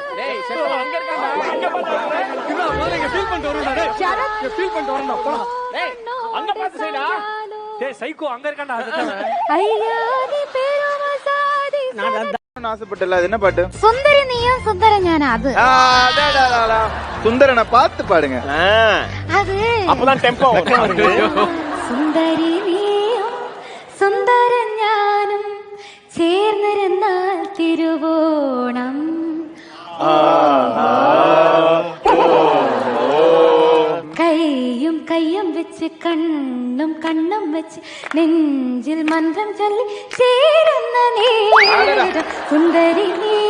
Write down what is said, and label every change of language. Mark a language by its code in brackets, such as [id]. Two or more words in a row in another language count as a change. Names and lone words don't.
[ta] ஆசைப்பட்டல அது என்ன பாட்டு? [ml] സുന്ദരി നീയും സുന്ദര ഞാന. அது [ta] சுந்தரனை பார்த்து பாடுங்க. அது அப்பதான் டெம்போ. [ml] സുന്ദരി നീയും സുന്ദര ഞാനും ചേർന്നിരുന്നാൽ തിരുവോണം. കൈയും കയ്യും വെച്ച് കണ്ണും കണ്ണും വെച്ച് നെഞ്ചിൽ മന്ത്രം ചൊല്ലി ചേരുന്ന നേരം സുന്ദരി നീ